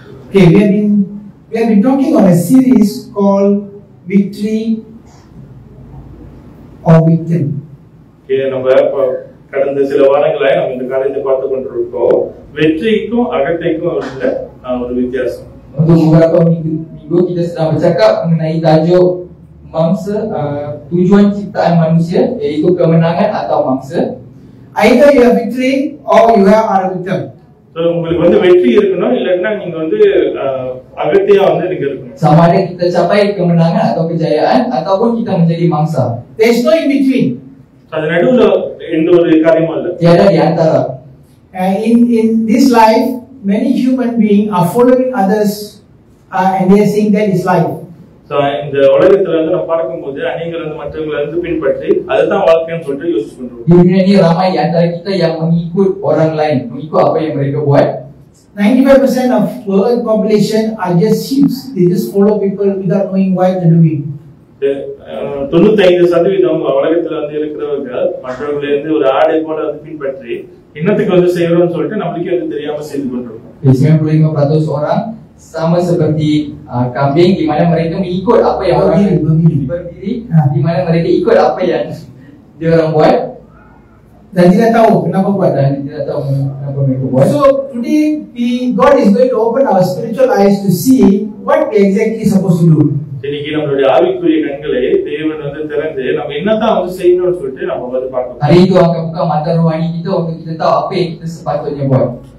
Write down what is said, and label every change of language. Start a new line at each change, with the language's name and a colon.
English: Okay, we have been talking on a series called Victory or Victim.
Tamil: நம்ம கடந்த சில வாரங்களாய் நம்ம இந்த காரியத்தை பார்த்து கொண்டிருக்கோம். வெற்றிக்கும் அகத்தைக்கும் உள்ள ஒரு வித்தியாசம்.
Malay: Untuk beberapa minggu kita sedang bercakap mengenai tajuk mangsa, tujuan ciptaan manusia, iaitu kemenangan atau mangsa.
English: Either you have victory or you are a victim.
Tamil: So உங்களுக்கு வந்து வெற்றி இருக்கணும், இல்லன்னா நீங்க வந்து அகத்தையா வந்து நீங்க இருக்கணும்.
Malay: Sama ada kita capai kemenangan atau kejayaan ataupun kita menjadi mangsa.
English: There is no in between.
Tamil: அது நடுவுல எந்த ஒரு காரியமும் இல்ல.
Malay: Tiada di antara.
English: In this life, many human beings are following others and they are saying that is life.
Tamil: So இந்த உலகத்துல வந்து நம்ம பார்க்கும்போது அநேகர் வந்து மற்றவங்களை வந்து பின்பற்றி அதுதான் வாழ்க்கைன்னு சொல்லிட்டு யோசிச்சு பண்றோம்.
Malay: Di dunia ini ramai di antara kita yang mengikut orang lain, mengikut apa yang mereka buat.
English: 95% of world population are just sheep. They just follow people without knowing why they're doing.
Tamil: 95% உலகத்துல வந்து இருக்கிறவர்கள் மற்றவர்களை வந்து ஒரு ஆடை போல வந்து பின்பற்றி இன்னத்துக்கு வந்து செய்யறோம்னு சொல்லிட்டு நம்மளுக்கே வந்து தெரியாம செய்து கொண்டிருக்கோம்.
Malay: 95% orang sama seperti kambing di mana mereka mengikut apa yang orang berdiri, di mana mereka ikut apa yang dia orang buat dan tidak tahu kenapa buat dan tidak tahu kenapa mereka buat.
English: So today God is going to open our spiritual eyes to see what we exactly supposed to do.
Tamil: இன்னைக்கு நம்மளுடைய ஆவிக்குரிய கண்களை தேவன் வந்து தெரிஞ்சு நம்ம என்னதான் வந்து செய்யணும்னு சொல்லிட்டு நம்ம வந்து பார்க்கணும்.
Malay: Hari itu akan buka mata rohani kita untuk kita tahu apa yang kita sepatutnya buat.